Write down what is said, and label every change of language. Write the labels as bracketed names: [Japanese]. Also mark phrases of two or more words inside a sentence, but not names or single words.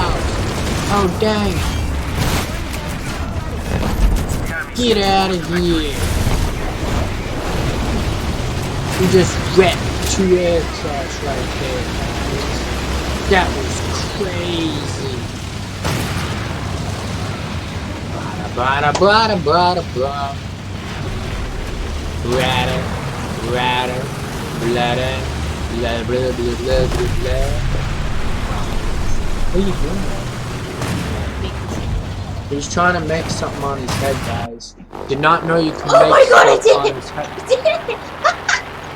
[English] Oh dang. Get out of here. We just wrecked 2 aircrafts right there, guys. That was crazy. Bada bada bada bada. Ratter, ratter, bladder, blah blah blah blah blah blah. What are you doing? He's trying to make something on his head, guys. Did not know you can make stuff on his head.